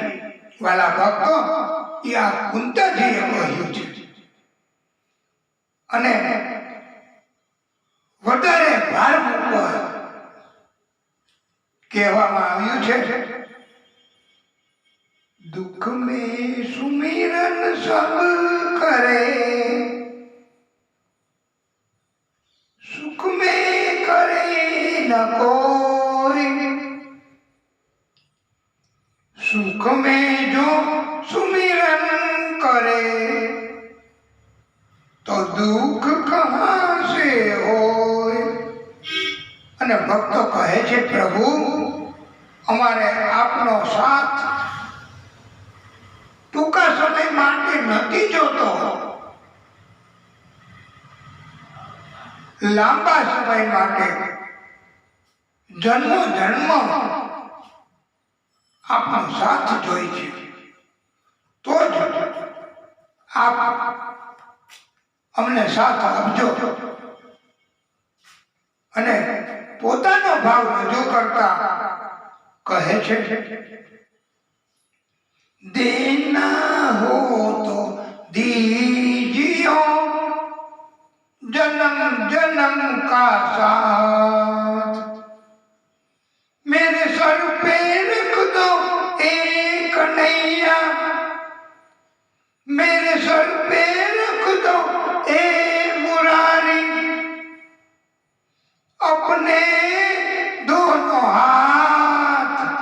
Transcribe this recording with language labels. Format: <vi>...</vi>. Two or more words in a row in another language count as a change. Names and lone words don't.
<gu>વાલા ભક્તો, એ આ કુંતજીએ કહ્યું છે. અને વધારે ભાર મૂકવા કહેવામાં આવ્યું છે,</gu> <hi>દુઃખ में सुमिरन सब करे, सुख में करे न कोई. सुख में जो सुमिरन करे तो दुख कहाँ से होय.</hi> <gu>અને ભક્તો કહે છે, પ્રભુ અમારે આપનો સાથ ટૂંકા સમય માટે નથી જોતો, લાંબા સમય માટે જન્મ જન્મ આપનો સાથ જોઈ છે. તો જ આપ અમને સાથ આપજો. અને પોતાનો ભાવ રજૂ કરતા કહે છે,</gu> <hi>देना हो तो दीजियो जन्म जन्म का साथ, मेरे सर पे रख दो एक नैया, मेरे सर पे रख दो ए मुरारी, अपने दोनों हाथ</hi>